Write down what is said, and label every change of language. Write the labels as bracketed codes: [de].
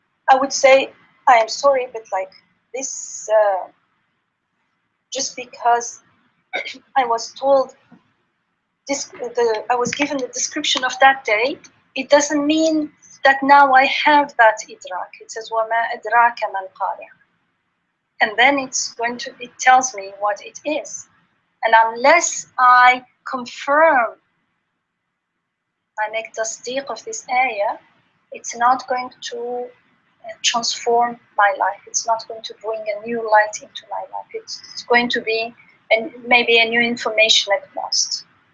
[en] I would say, I am sorry, but like this, just because I was told I was given the description of that day, it doesn't mean that now I have that idrak. It says [ar] وَمَا أَدْرَاكَ مَا الْقَارِعَةُ. [en] And then it tells me what it is. And unless I confirm, I make tasdeeq of this ayah, it's not going to transform my life. It's not going to bring a new light into my life. It's going to be maybe a new information at most.